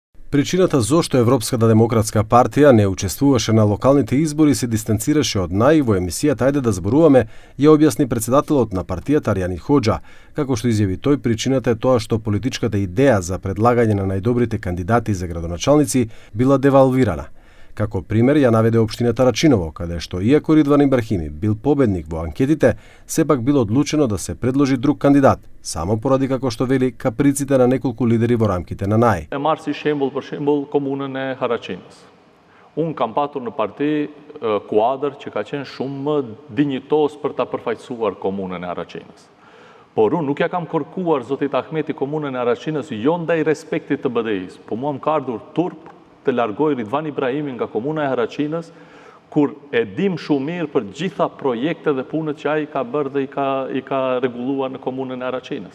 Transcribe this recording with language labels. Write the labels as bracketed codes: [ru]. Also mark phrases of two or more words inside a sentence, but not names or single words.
[mk] Причината зошто Европската демократска партија не учествуваше на локалните избори се дистанцираше од НАИ во емисијата Ајде да зборуваме, ја објасни председателот на партијата Арјани Хоџа, како што изјави тој, причината е тоа што политичката идеја за предлагање на најдобрите кандидати за градоначалници била девалвирана. Како пример ја наведе општината Рачиново, каде што иако Ридван Ибрахими бил победник во анкетите, сепак било одлучено да се предложи друг кандидат, само поради, како што вели, каприците на неколку лидери во рамките на НАИ. [sq] E marr si shembull për shembull komunën e Haraçinës. Unë kam patur në parti kuadër që ka qenë shumë më dinjitos për ta përfaqësuar komunën e Haraçinës. Por unë nuk ja kam kërkuar zotit Ahmeti komunën e Haraçinës jo ndaj respektit të BDI-s, po mua më ka ardhur turp të largoj Ridvan Ibrahimin nga komuna e Haraçinës, kur e dim shumë mirë për gjitha projekte dhe punët që ai ka bërë dhe i ka rregulluar në komunën e Haraçinës.